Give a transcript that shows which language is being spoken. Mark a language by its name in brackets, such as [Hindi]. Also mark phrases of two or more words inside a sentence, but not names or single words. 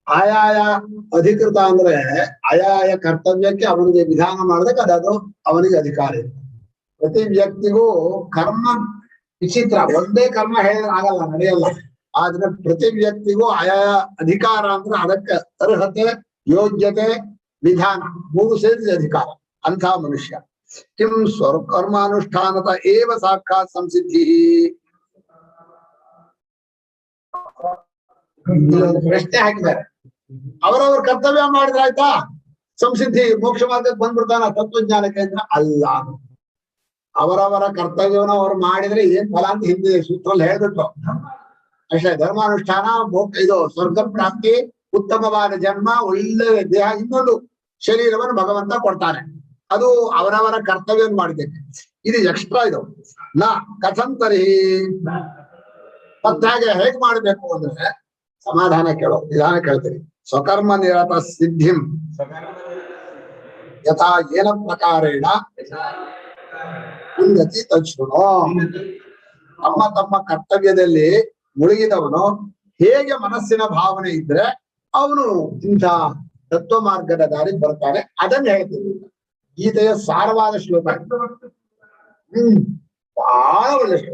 [Kannada] ಆಯಾಯ ಅಧಿಕೃತ ಅಂದ್ರೆ ಆಯಾಯ ಕರ್ತವ್ಯಕ್ಕೆ ಅವನಿಗೆ ವಿಧಾನ ಮಾಡೋದಕ್ಕೆ ಅದು ಅವನಿಗೆ ಅಧಿಕಾರ ಇದೆ. ಪ್ರತಿ ವ್ಯಕ್ತಿಗೂ ಕರ್ಮ ವಿಚಿತ್ರ, ಒಂದೇ ಕರ್ಮ ಹೇಳಿದ್ರೆ ಆಗಲ್ಲ, ನಡೆಯಲ್ಲ. ಆದ್ರೆ ಪ್ರತಿ ವ್ಯಕ್ತಿಗೂ ಆಯಾಯ ಅಧಿಕಾರ ಅಂದ್ರೆ ಅದಕ್ಕೆ ಅರ್ಹತೆ, ಯೋಗ್ಯತೆ, ವಿಧಾನ ಮೂರು ಸೇರಿದ ಅಧಿಕಾರ. ಅಂಥ ಮನುಷ್ಯ [Sanskrit] ಕಿಂ ಸ್ವಕರ್ಮಾನುಷ್ಠಾನದ ಏವ ಸಾಕ್ಷಾತ್ ಸಂಸಿದ್ಧಿ. [Kannada] ಪ್ರಶ್ನೆ ಹಾಕಿದ್ದಾರೆ. ಅವರವ್ರ ಕರ್ತವ್ಯ ಮಾಡಿದ್ರೆ ಆಯ್ತಾ ಸಂಸಿದ್ಧಿ, ಮೋಕ್ಷ ಮಾರ್ಗಕ್ಕೆ ಬಂದ್ಬಿಡ್ತಾನ ತತ್ವಜ್ಞಾನಕ್ಕೆ ಅಂದ್ರೆ ಅಲ್ಲ. ಅವರವರ ಕರ್ತವ್ಯವನ್ನು ಅವ್ರು ಮಾಡಿದ್ರೆ ಏನ್ ಫಲ ಅಂತ ಹಿಂದೆ ಸೂತ್ರದಲ್ಲಿ ಹೇಳ್ಬಿಟ್ಟು ಅಷ್ಟೇ. ಧರ್ಮಾನುಷ್ಠಾನ, ಇದು ಸ್ವರ್ಗ ಪ್ರಾಪ್ತಿ, ಉತ್ತಮವಾದ ಜನ್ಮ, ಒಳ್ಳೆ ದೇಹ, ಇನ್ನೊಂದು ಶರೀರವನ್ನು ಭಗವಂತ ಕೊಡ್ತಾನೆ. ಅದು ಅವರವರ ಕರ್ತವ್ಯವನ್ನು ಮಾಡಿದ್ದೇನೆ. ಇದು ಎಕ್ಸ್ಟ್ರಾ. ಇದು ನಾ ಕಥಂತರಿ ಮತ್ತೆ ಹೇಗ್ ಮಾಡ್ಬೇಕು ಅಂದ್ರೆ ಸಮಾಧಾನ ಕೇಳೋ ವಿಧಾನ ಕೇಳ್ತೀರಿ. [Sanskrit] ಸ್ವಕರ್ಮ ನಿರತ ಸಿದ್ಧಿಂ ಯಥಾ ಏನ ಪ್ರಕಾರೇಣ ಉನ್ನತಿ ತಚ್ಛೃಣೋ. [Kannada] ತಮ್ಮ ತಮ್ಮ ಕರ್ತವ್ಯದಲ್ಲಿ ಮುಳುಗಿದವನು ಹೇಗೆ ಮನಸ್ಸಿನ ಭಾವನೆ ಇದ್ರೆ ಅವನು ಇಂಥ ತತ್ವ ಮಾರ್ಗದ ದಾರಿ ಬರ್ತಾನೆ. ಅದನ್ನ ಹೇಳ್ತೀವಿ. ಗೀತೆಯ ಸಾರವಾದ ಶ್ಲೋಕ, ಬಹಳ ಒಳ್ಳೆ ಶ್ಲೋಕ.